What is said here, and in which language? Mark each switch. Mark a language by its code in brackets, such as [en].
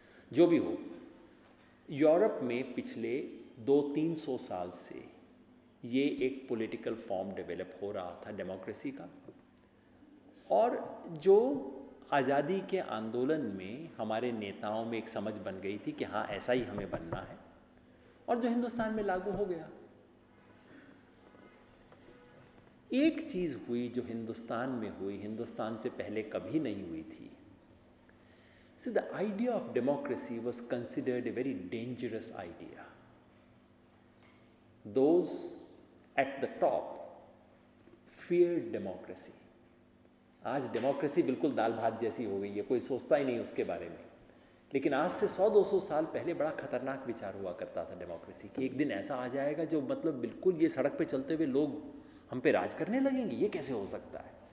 [hi] जो भी हो, यूरोप में पिछले 200-300 साल से ये एक पॉलिटिकल फॉर्म डेवलप हो रहा था डेमोक्रेसी का, और जो आज़ादी के आंदोलन में हमारे नेताओं में एक समझ बन गई थी कि हाँ ऐसा ही हमें बनना है, और जो हिंदुस्तान में लागू हो गया। एक चीज़ हुई जो हिंदुस्तान में हुई, हिंदुस्तान से पहले कभी नहीं हुई थी। [en] So the idea of democracy was considered a very dangerous idea. Those at the top feared democracy. [hi] आज डेमोक्रेसी बिल्कुल दाल भात जैसी हो गई है, कोई सोचता ही नहीं उसके बारे में। लेकिन आज से 100-200 साल पहले बड़ा खतरनाक विचार हुआ करता था डेमोक्रेसी कि एक दिन ऐसा आ जाएगा जो मतलब बिल्कुल ये सड़क पे चलते हुए लोग हम पे राज करने लगेंगे, ये कैसे हो सकता है।